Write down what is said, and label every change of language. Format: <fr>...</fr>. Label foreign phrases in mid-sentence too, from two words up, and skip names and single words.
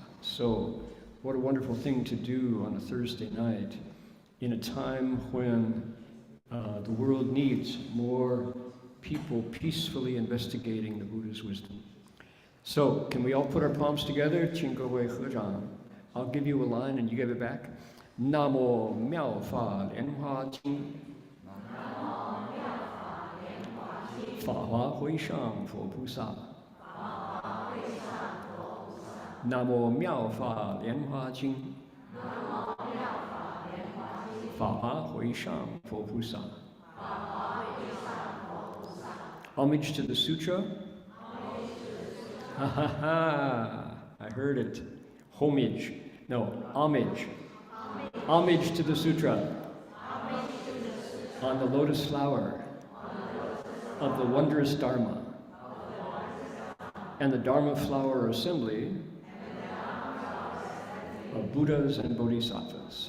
<en>So, what a wonderful thing to do on a Thursday night in a time when the world needs more people peacefully investigating the Buddha's wisdom. So, can we all put our palms together? I'll give you a line and you give it back.</en> <zh>南无妙法莲华经. 法华会上佛菩萨. 南无妙法莲华经. 法华会上佛菩萨.</zh> <en>Homage to the sutra. Ha ha ha! I heard it. Homage. No, homage. Homage to the sutra. On the lotus flower of the wondrous Dharma and the Dharma flower assembly of Buddhas and Bodhisattvas.</en>